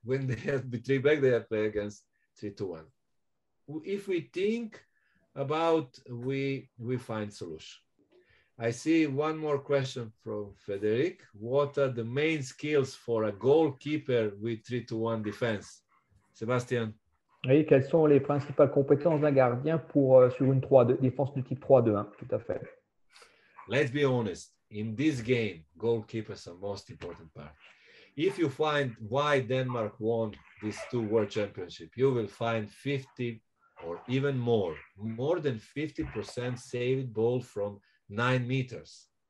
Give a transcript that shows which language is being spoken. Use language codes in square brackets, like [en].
[en] When they have to be 3-back, they have to play against 3-1. If we think about, we find solution. I see one more question from Frederic. What are the main skills for a goalkeeper with 3-1 defense? Sébastien. [fr] Oui, quelles sont les principales compétences d'un gardien pour, sur une défense de type 3-2-1? Tout à fait. [en] Let's be honest. In this game, goalkeepers are most important part. If you find why Denmark won these 2 World Championships, you will find 50 or even more than 50% saved ball from 9 meters.